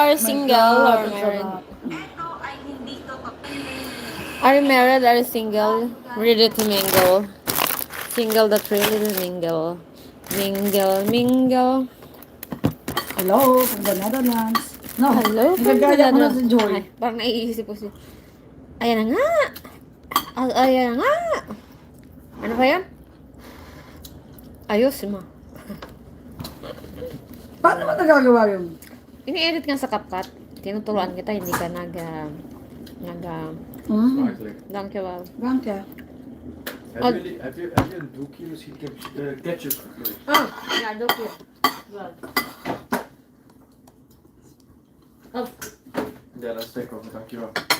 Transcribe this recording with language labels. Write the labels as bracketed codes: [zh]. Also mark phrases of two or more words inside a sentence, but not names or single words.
[en] Are you single or married? Are you married? Are you single? Ready to mingle. Single that ready to mingle. Mingle. Hello, from the Netherlands. No, Hello, [tl] nagagaya ko na si Joy. Ay, parang naiisip ko si... Ayan na nga! Ayan na nga! Ano ba yan? Ayos mo. Paano ba nagagawa yun? Ini-edit nga sa CapCut. Tinuturuan kita, hindi ka [nl] Dank je wel. Dank je. Heb je een doekje? Misschien ketchup. Ah, ja, doekje. Ja, dat is lekker. Dankjewel.